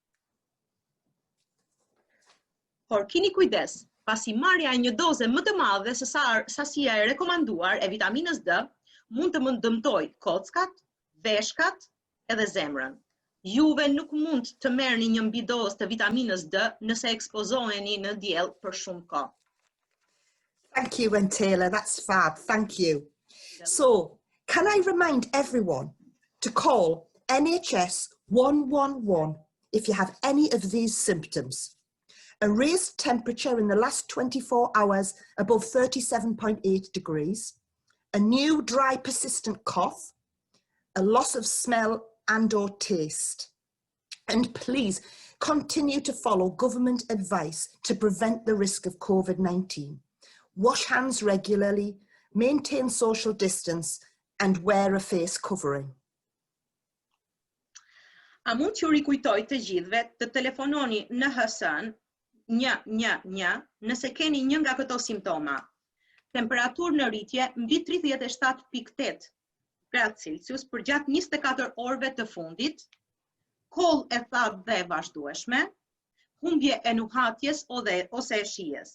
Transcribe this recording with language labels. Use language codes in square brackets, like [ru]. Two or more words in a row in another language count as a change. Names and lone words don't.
[sq] Por keni kujdes, pasi marrja e një doze më të madhe se sasia e rekomanduar e vitaminës D mund të më dëmtojë kockat, veshkat edhe zemrën. Juve nuk mund të merrni një mbidozë të vitaminës D nëse ekspozoheni në diell për shumë kohë. [en] Thank you, Taylor. That's fab. Thank you. So, can I remind everyone to call NHS 111 if you have any of these symptoms? A raised temperature in the last 24 hours above 37.8 degrees, a new dry persistent cough, a loss of smell and/or taste. And please continue to follow government advice to prevent the risk of COVID-19. Wash hands regularly, maintain social distance, and wear a face covering. [sq] A mund t'ju rikujtoj të gjithëve të telefononi në NHS-n 111 nëse keni një nga këto simptoma. Temperaturë në rritje mbi 37.8 gradë Celsius për gjatë 24 orëve të fundit, koll e thatë dhe vazhdueshme, humbje e nuhatjes ose e shijes.